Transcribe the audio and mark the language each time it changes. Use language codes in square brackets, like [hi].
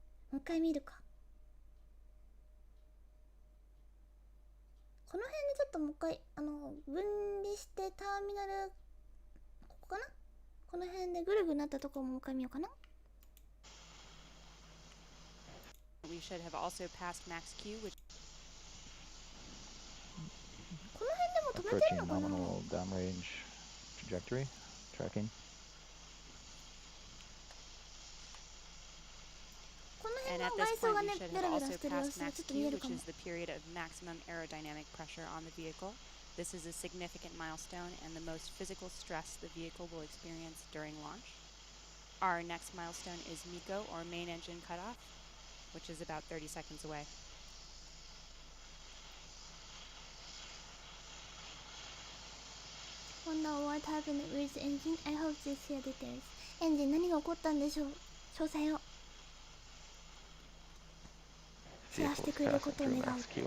[ja] もう一回見るか。この辺でちょっともう一回分離してターミナル、ここかな、この辺でぐるぐるなったところももう一回見ようかな。 [en] We should have also passed max Q, which [ja] この辺でも止めてるのかな。 [en] nominal downrange trajectory tracking。 And at this point, we should have also passed max Q, which is the period of maximum aerodynamic pressure on the vehicle. This is a significant milestone and the most physical stress the vehicle will experience during launch. Our next milestone is MECO, or main engine cutoff, which is about 30 seconds away. Wonder what happened with the engine. I hope they share details. [ja] エンジン何が起こったんでしょう。詳細をシェアしてくれることを願う。あー、